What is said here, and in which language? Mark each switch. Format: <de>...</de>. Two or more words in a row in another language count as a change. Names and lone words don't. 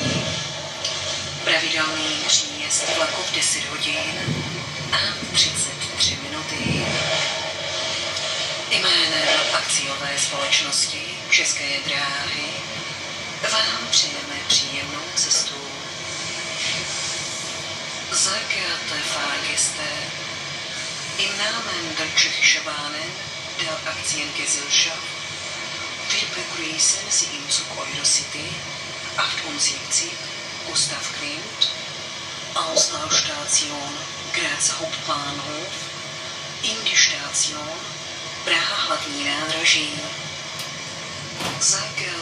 <cs>Pravidelný příjezd vlaku v 10 hodin a 33 minuty. Jménem akciové společnosti České dráhy vám přejeme příjemnou cestu.</cs> <de>Sehr geehrte Fahrgäste, im Namen der Tschechischen Bahnen der Aktiengesellschaft, wir begrüßen Sie im Zug Eurocity 78 Gustav Klimt aus der Station Graz Hauptbahnhof in die Station Praha hlavní nádraží. Sehr</de>